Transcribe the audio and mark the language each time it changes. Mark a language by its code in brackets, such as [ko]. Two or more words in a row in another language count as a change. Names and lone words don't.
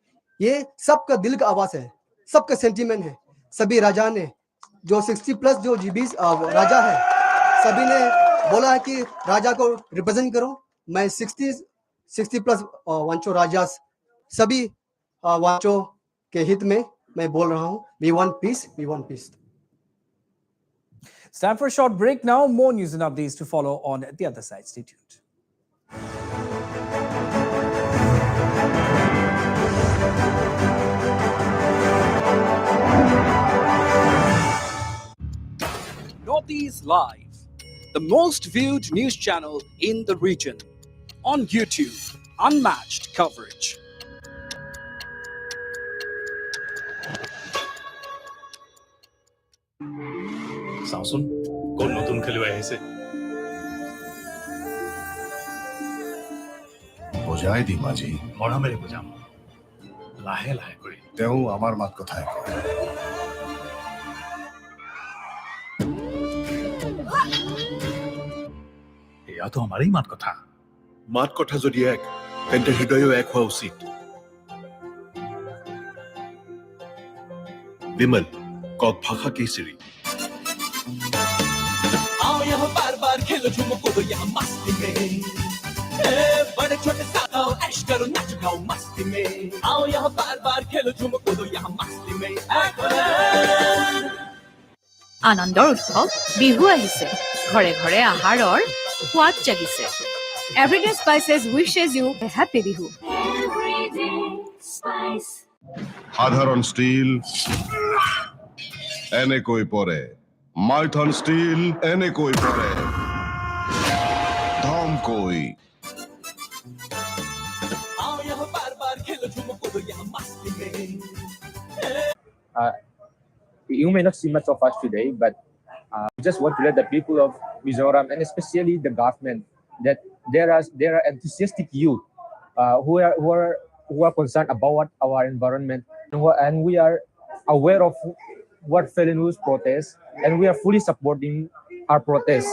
[hi] ये सबका दिल का आवाज है, सबका सेंटीमेंट है। सभी राजा ने जो 60 प्लस जो जीबीस राजा है, सभी ने बोला है कि राजा को रिप्रेजेंट करो। मैं 60 प्लस वांचो राजा सभी वांचो के हित में मैं बोल रहा हूँ, [en] we want peace, we want peace. It's time for a short break now. More news and updates to follow on the other side. Stay tuned. Northeast Live, the most viewed news channel in the region. On YouTube, unmatched coverage. [as] চাওচোন কোন নতুন খেলুৱৈ আহিছে বজাই দিম আজি মৰমেৰে বুজাম লাহে লাহে কৰি তেওঁ আমাৰ মাত কথাই কয় এয়াতো আমাৰেই মাত কথা মাত কথা যদি এক তেন্তে হৃদয়ো এক হোৱা উচিত [hi] विमल कौक भाषा केसरी आओ यहाँ बार बार खेलो झूमो कूदो यहाँ मस्ती में बड़े छोटे साथ आओ ऐश करो नाच गाओ मस्ती में आओ यहाँ बार बार खेलो झूमो कूदो यहाँ मस्ती में [as] আনন্দৰ উৎসৱ বিহু আহিছে ঘৰে ঘৰে আহাৰৰ সোৱাদ জাগিছে [en] Everyday Spices wishes you a happy Bihu [as] সাধারণ স্টিল এনেকৈ পৰে মাইথন স্টিল এনেকৈ পৰে ধমকৈ [hi] आओ यहाँ बार बार खेलो झूमो कूदो यहाँ मस्ती में [en] You may not see much of us today, but we just want to let the people of Mizoram and especially the government that there are enthusiastic youth who are concerned about our environment and we are aware of what Felenu's protest and we are fully supporting our protest.